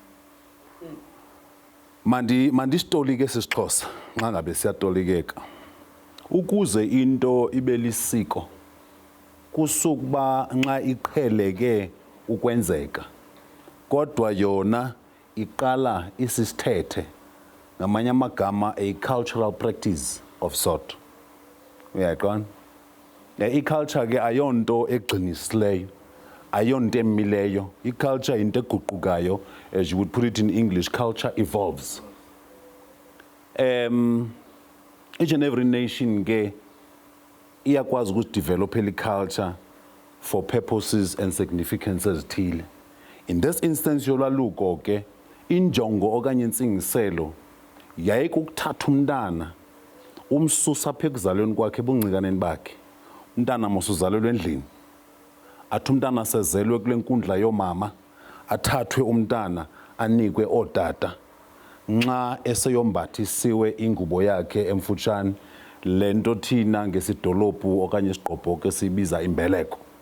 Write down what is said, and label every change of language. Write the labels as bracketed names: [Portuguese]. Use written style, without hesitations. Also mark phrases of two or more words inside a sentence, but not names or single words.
[Xhosa] Mandisitolike sisixhosa nxa ngabe siyatolikeka. Ukuze into ibe lisiko kusukuba nxa iqheleke ukwenzeka kodwa yona iqala isisithethe, ngamanye amagama [English] a cultural practice of sort. [Xhosa] Uyaqonda? I-culture ke ayonto egcinisileyo, ayonto emileyo. I-culture into eguqukayo, [English] as you would put it in English, culture evolves. Each and every nation [Xhosa] ke iyakwazi ukudevelop [English] culture for purposes and significances ezithile. In this instance [Xhosa] yolwaluko ke injongo okanye intsingiselo yayikukuthatha umntana umsusa apha ekuzalweni kwakhe ebuncinaneni bakhe. Umntana mosuzalelwe endlini, athi umntana sezelwe kule nkundla yomama, athathwe umntana anikwe ootata nxa eseyombathisiwe ingubo yakhe emfutshane, le nto thina ngesidolophu okanye isigqobhoke sibiza imbeleko.